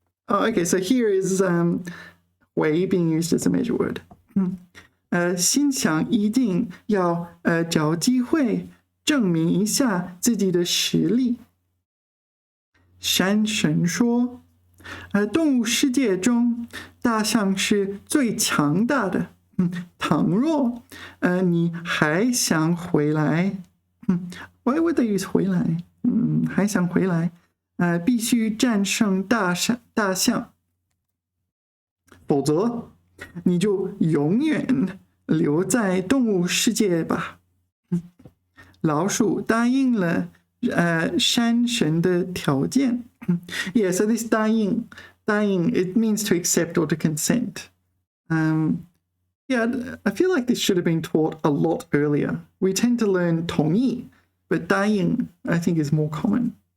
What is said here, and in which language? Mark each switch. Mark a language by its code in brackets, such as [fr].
[en] Okay, so here is 回 being used as a measure word. [zh] 心想一定要找机会证明一下自己的实力。山神说，动物世界中大象是最强大的。倘若你还想回来， [en] why would they use 回来？ [zh] 还想回来，必须战胜大象，否则你就永远留在动物世界吧。老鼠答应了山神的条件。 [en] Yeah, so this 答应 it means to accept or to consent. Yeah, I feel like this should have been taught a lot earlier. We tend to learn 同意, but 答应 I think is more common.